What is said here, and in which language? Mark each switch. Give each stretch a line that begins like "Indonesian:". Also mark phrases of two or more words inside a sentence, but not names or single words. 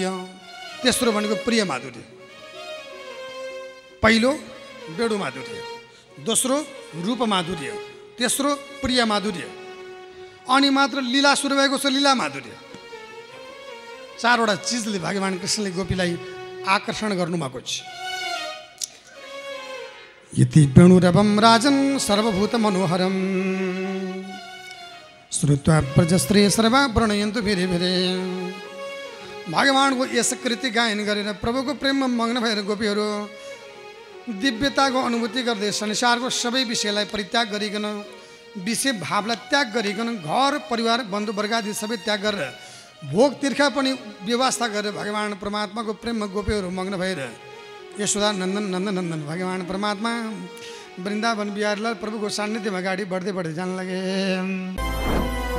Nepali: तेस्रो भनेको प्रिय माधुर्य। पहिलो बेणु माधुर्य, दोस्रो रूप माधुर्य, तेस्रो प्रिय माधुर्य, अनि मात्र लीला सुरु भएको छ लीला माधुर्य। 4 वटा चिजले भगवान् कृष्णले गोपीलाई आकर्षण गर्नुभएको छ।
Sanskrit: यति वेणुरवं राजन् सर्वभूत मनोहरं श्रुत्वा प्रजस्त्रे सर्वा वर्णयन्तु भिरे भिरे।
Nepali: भगवानको यस कृति गायन गरेर प्रभुको प्रेममा मग्न भएर गोपीहरू दिव्यताको अनुभूति गर्दै संसारको सबै विषयलाई परित्याग गरिकन, विषय भावलाई त्याग गरिकन, घर परिवार बन्धुवर्ग आदि सबै त्याग गरेर भोग तीर्खा पनि व्यवस्था गरेर भगवान् परमात्माको प्रेममा गोपीहरू मग्न भएर यशोदा नन्दन नन्दन नन्दन भगवान् परमात्मा वृन्दावन बिहारलाल प्रभुको सान्निध्यमा अगाडि बढ्दै बढ्दै जान लागे।